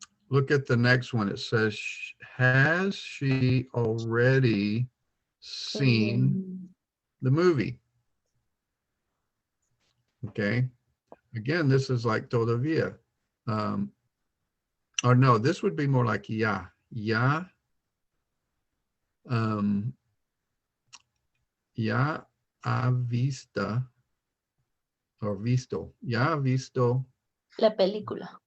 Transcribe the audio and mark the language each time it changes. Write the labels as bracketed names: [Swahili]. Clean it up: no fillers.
[English] Look at the next one. It says, has she already seen the movie? Okay. Again, this is like todavía. Or no, this would be more like ya. [Spanish] Ya. Ya ha vista or visto. Ya ha visto La película.